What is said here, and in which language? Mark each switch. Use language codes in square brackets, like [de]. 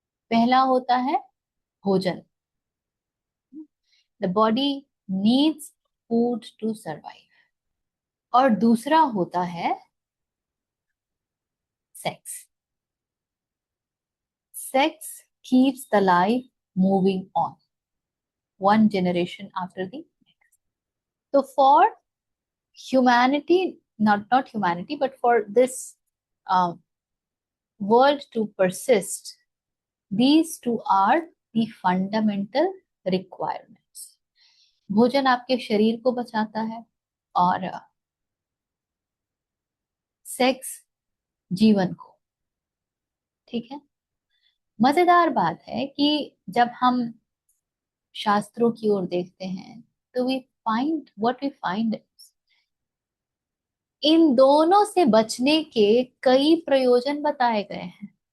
[hi] पहला होता है भोजन। [en] The body needs food to survive. [hi] और दूसरा होता है sex. [en] Sex keeps the life moving on, one generation after the next. तो for humanity, not humanity, but for this world to persist, these two are the fundamental requirements. [hi] भोजन आपके शरीर को बचाता है, और सेक्स जीवन को। ठीक है। मजेदार बात है कि जब हम शास्त्रों की ओर देखते हैं तो [en] we find what we find, [hi] इन दोनों से बचने के कई प्रयोजन बताए गए हैं।